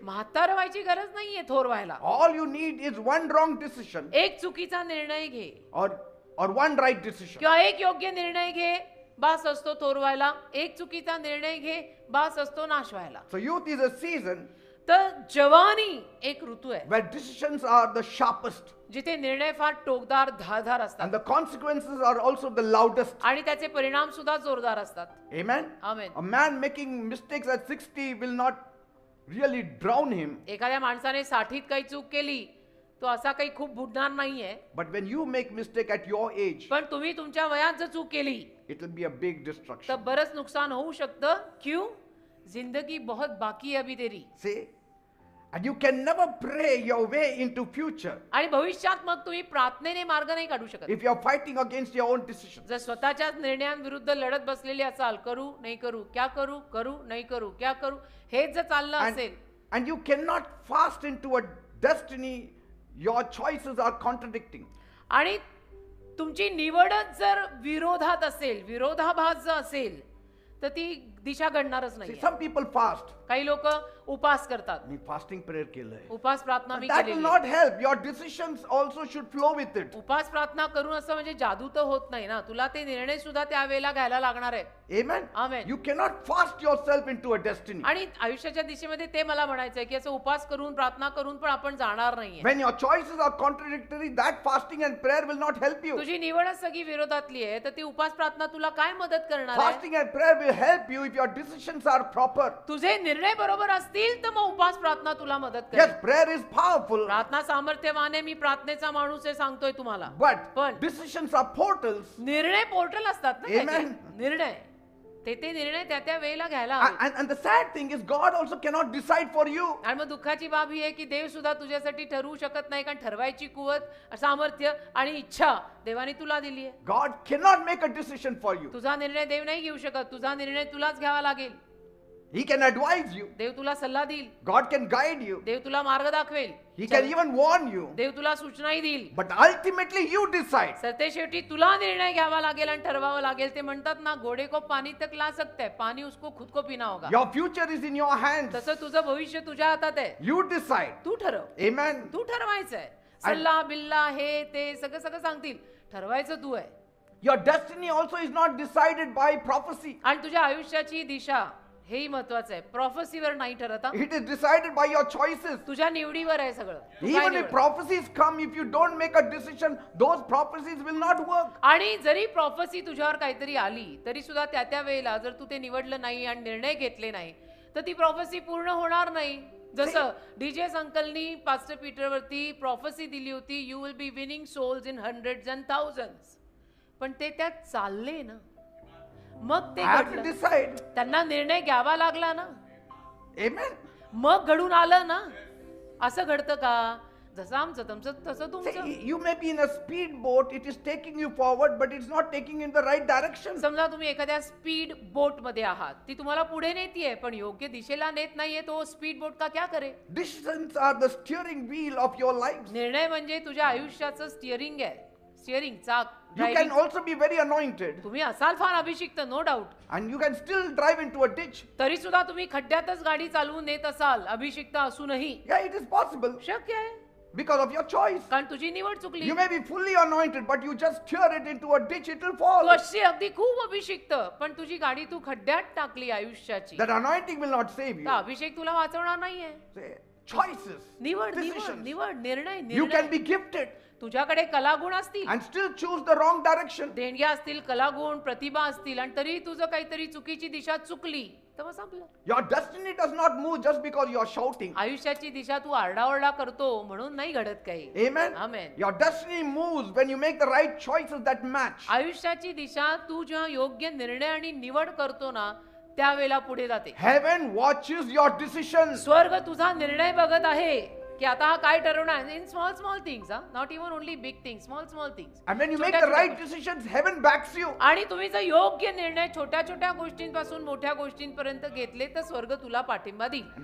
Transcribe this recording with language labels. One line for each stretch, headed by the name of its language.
Marathi: म्हातार व्हायची गरज नाहीये थोर व्हायला.
English: All you need is one wrong decision
Marathi: एक चुकीचा निर्णय घे
English: or one right decision.
Marathi: किंवा एक योग्य निर्णय घे, बास असतो थोर व्हायला. एक चुकीचा निर्णय घे, बास असतो नाश व्हायला.
English: So youth is a season
Marathi: तर जवानी एक ऋतू आहे
English: where decisions are the sharpest
Marathi: जिथे निर्णय फार टोकदार धारदार
English: and
Marathi: असतात
English: the consequences are also the loudest.
Marathi: आणि त्याचे परिणाम सुद्धा जोरदार असतात.
English: Amen. Amen. A man making mistakes at 60 will not really drown him,
Marathi: एखाद्या माणसाने 60त काही चूक केली तो असा काही खूप बुडणार नाहीये.
English: but when you make mistake at your age,
Marathi: पण तुम्ही तुमच्या वयात जर चूक केली
English: it will be a big
Marathi: तर
English: destruction.
Marathi: बरंच नुकसान होऊ शकतं.
Hindi: क्यों? जिंदगी बहुत बाकी है अभी तेरी.
English: See? And you can never pray your way into future
Marathi: आणि भविष्यात मग तुम्ही प्रार्थनेने मार्ग नाही काढू शकत.
English: if you are fighting against your own decisions.
Marathi: जर स्वतःच्याच निर्णयांविरुद्ध लढत बसलेली असाल, करू नाही करू, क्या करू, करू नाही करू, क्या करू, हेच जर चाललं असेल
English: And you cannot fast into a destiny your choices are contradicting.
Marathi: आणि तुमची निवडच जर विरोधात असेल, विरोधाभास जर असेल तर ती दिशा घडणारच
English: See,
Marathi: नाही.
English: some people fast.
Marathi: काही लोक उपास करतात. मी
English: fasting prayer
Marathi: केलंय. उपास प्रार्थना मी
English: That will केलेली. not help. Your decisions also should flow with it.
Marathi: उपास प्रार्थना करून असं म्हणजे जादू तर होत नाही ना. तुला ते निर्णय सुद्धा त्यावेळेला घ्यायला लागणार आहे.
English: Amen. Amen. You cannot fast yourself into a destiny.
Marathi: आणि आयुष्याच्या दिशेमध्ये ते मला म्हणायचंय की असं उपास करून प्रार्थना करून पण आपण जाणार नाहीये.
English: When your choices are contradictory, that fasting and prayer will not help you.
Marathi: तुझी निवडच सगळी विरोधातली आहे तर ती उपास प्रार्थना तुला काय मदत करणार आहे?
English: Fasting and prayer will help you if your decisions are proper.
Marathi: तुझे निर्णय बरोबर असतील नसतील तर मग उपास प्रार्थना तुला मदत
English: Yes,
Marathi: करेल.
English: prayer is powerful,
Marathi: प्रार्थना सामर्थ्यवान आहे, मी प्रार्थनेचा माणूस आहे सांगतोय तुम्हाला.
English: but
Marathi: पण
English: decisions are portals.
Marathi: निर्णय पोर्टल असतात ना त्याचे.
English: Amen.
Marathi: निर्णय ते निर्णय त्या वेळेला घ्यायला हवे.
English: And the sad thing is, God also cannot decide for you.
Marathi: आणि मग दुःखाची बाब ही आहे की देव सुद्धा तुझ्यासाठी ठरवू शकत नाही, कारण ठरवायची कुवत, सामर्थ्य आणि इच्छा देवाने तुला दिली आहे.
English: God cannot make a decision for you.
Marathi: तुझा निर्णय देव नाही घेऊ शकत, तुझा निर्णय तुलाच घ्यावा लागेल.
English: He can advise you.
Marathi: देव तुला सल्ला देईल,
English: God can guide you.
Marathi: देव तुला मार्ग दाखवेल,
English: He can even warn you.
Marathi: देव तुला सूचनाही देईल.
English: But ultimately you decide.
Marathi: सरते शेवटी तुला निर्णय घ्यावा लागेल आणि ठरवावं लागेल. ते म्हणतात ना,
Hindi: घोडे को पानी तक ला सकते हैं, पानी उसको खुद को पीना होगा.
English: Your future is in your hands.
Marathi: तसं तुझं भविष्य तुझ्या हातात आहे.
English: You decide.
Marathi: तू ठरव,
English: Amen.
Marathi: तू ठरवायचंय. सल्ला बिल्ला हे ते सगळं सगळं सांगतील, ठरवायचं तू आहे.
English: Your destiny also is not decided by prophecy.
Marathi: आणि तुझ्या आयुष्याची दिशा हेही महत्वाचं आहे. प्रॉफेसीवर नाही ठरत हा.
English: It is decided by your choices.
Marathi: तुझ्या निवडीवर आहे सगळं. तू काय
English: Even if
Marathi: निवड.
English: prophecies come, if you don't make a decision, those prophecies will not work.
Marathi: आणि जरी प्रॉफेसी तुझ्यावर काहीतरी आली तरी सुद्धा त्या वेळेला जर तू ते निवडलं नाही आणि निर्णय घेतले नाही तर ती प्रॉफेसी पूर्ण होणार नाही. जसं डीजे अंकलनी पास्टर पीटर वरती प्रॉफेसी दिली होती,
English: You will be winning souls in hundreds and thousands.
Marathi: पण ते त्यात चालले ना, मग ते
English: I have to
Marathi: घडलं.
English: decide.
Marathi: त्यांना निर्णय घ्यावा लागला ना,
English: Amen.
Marathi: मग घडून आलं ना. असं घडतं का? जसं आमचं तुमचं तसं
English: See,
Marathi: तुमचं.
English: you may be in a speedboat, it is taking you forward, but it's not taking in the right direction.
Marathi: समजा तुम्ही एखाद्या स्पीड बोट मध्ये आहात, ती तुम्हाला पुढे नेतीये पण योग्य दिशेला नेत नाहीये, तो स्पीड बोट
Hindi: का क्या करे?
English: Decisions are the steering wheel of your lives.
Marathi: निर्णय म्हणजे तुझ्या आयुष्याचं स्टिअरिंग आहे. स्टिअरिंग चाक.
English: You can driving. also be very anointed
Marathi: तुम्ही असाल फार अभिषिक्त,
English: No doubt, and you can still drive into a ditch.
Marathi: तरी सुद्धा तुम्ही खड्ड्यातच गाडी चालवून नेत असाल अभिषिक्त असूनही.
English: Yeah, it is possible
Marathi: शक्य आहे,
English: because of your choice.
Marathi: कारण तुझी निवड चुकली.
English: You may be fully anointed, but you just steer it into a ditch, it will
Marathi: Tu
English: fall.
Marathi: अशी अगदी खूप अभिषिक्त, पण तुझी गाडी तू खड्ड्यात टाकली आयुष्याची.
English: That anointing will not save
Marathi: तर
English: you.
Marathi: अभिषेक तुला वाचवणार नाहीये.
English: Say, choices,
Marathi: निवड निवड
English: decisions.
Marathi: निवड निर्णय
English: You can
Marathi: निर्णय.
English: be gifted
Marathi: तुझ्याकडे कलागुण असतील,
English: and still choose the wrong direction.
Marathi: देणग्या असतील, कलागुण प्रतिभा असतील, आणि तरी तुझं काहीतरी चुकीची दिशा चुकली तर मग संपलं.
English: Your destiny does not move just because you are shouting.
Marathi: आयुष्याची दिशा तू आरडाओरडा करतो म्हणून नाही घडत काही.
English: Amen. Amen. Your destiny moves when you make the right choices that match.
Marathi: आयुष्याची दिशा तू जेव्हा योग्य निर्णय आणि निवड करतो ना त्यावेळेला पुढे जाते.
English: Heaven watches your decisions.
Marathi: स्वर्ग तुझा निर्णय बघत आहे की आता हा काय ठरवणार.
English: In small small things, not even only big things, small small things. And when you make the right decisions, heaven backs you.
Marathi: आणि तुम्ही जर योग्य निर्णय छोट्या छोट्या गोष्टींपासून मोठ्या गोष्टींपर्यंत घेतले तर स्वर्ग तुला पाठिंबा देईल.